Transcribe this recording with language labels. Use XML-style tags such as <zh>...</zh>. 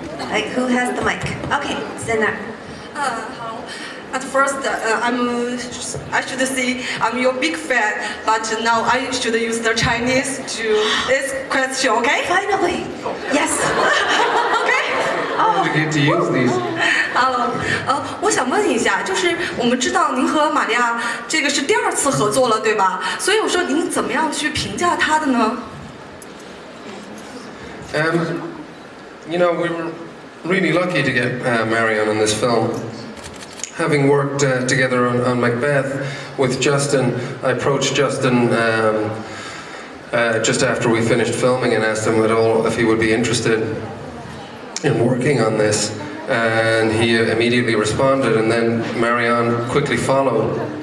<en>Like, who has the mic? Okay, Zena. At first, I should say I'm your big fan, but now I should use the Chinese to this question, okay? Finally, yes. Okay. How did you get to use these? Hello.</en> <zh>我想问一下，就是我们知道您和玛利亚这个是第2次合作了，对吧？所以我说您怎么样去评价她的呢？</zh> <en>You know, we were really lucky to get Marion in this film. Having worked together on Macbeth with Justin, I approached Justin just after we finished filming and asked him at all if he would be interested in working on this, and he immediately responded, and then Marion quickly followed.</en>